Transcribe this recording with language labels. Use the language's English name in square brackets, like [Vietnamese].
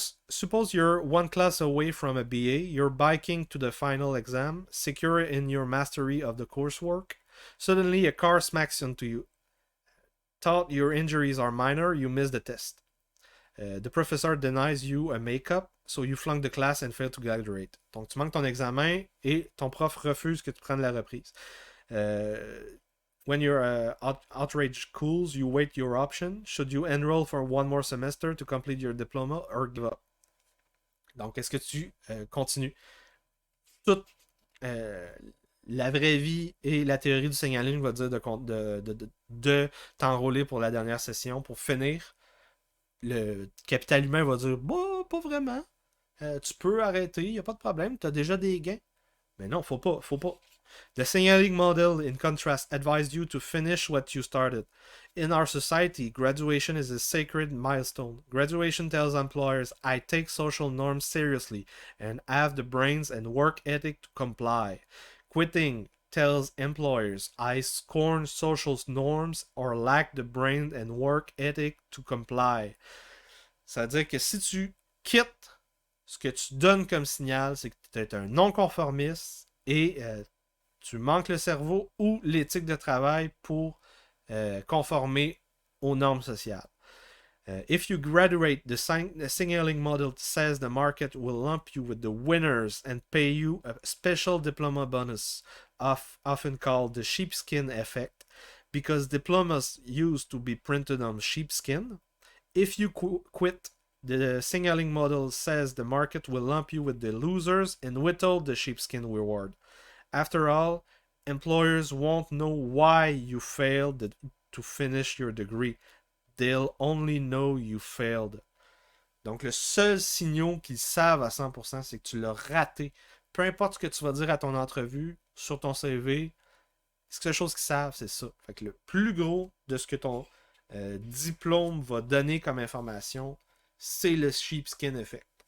[English] Suppose you're one class away from a BA, you're biking to the final exam, secure in your mastery of the coursework. Suddenly, a car smacks into you. Thought your injuries are minor, you miss the test. The professor denies you a makeup, so you flunk the class and fail to graduate. [French] Donc, tu manques ton examen et ton prof refuse que tu prennes la reprise. [English] When your outrage cools, you wait your option. Should you enroll for one more semester to complete your diploma or give up? [French] Donc, est-ce que tu continues? Toute la vraie vie et la théorie du signaling va dire de t'enrôler pour la dernière session pour finir. Le capital humain va dire bah, pas vraiment. Tu peux arrêter, il n'y a pas de problème, tu as déjà des gains. Mais non, faut pas. [English] The signaling model, in contrast, advised you to finish what you started. In our society, graduation is a sacred milestone. Graduation tells employers, I take social norms seriously and have the brains and work ethic to comply. Quitting tells employers, I scorn social norms or lack the brain and work ethic to comply. [French] Ça veut dire que si tu quittes, ce que tu donnes comme signal, c'est que tu es un non-conformiste et tu manques le cerveau ou l'éthique de travail pour conformer aux normes sociales. [English] If you graduate, the signaling model says the market will lump you with the winners and pay you a special diploma bonus, often called the sheepskin effect, because diplomas used to be printed on sheepskin. If you quit, the signaling model says the market will lump you with the losers and withhold the sheepskin reward. After all, employers won't know why you failed to finish your degree. They'll only know you failed. [French] Donc, le seul signal qu'ils savent à 100%, c'est que tu l'as raté. Peu importe ce que tu vas dire à ton entrevue, sur ton CV, la seule chose qu'ils savent, c'est ça. Fait que le plus gros de ce que ton diplôme va donner comme information, c'est le sheepskin effect.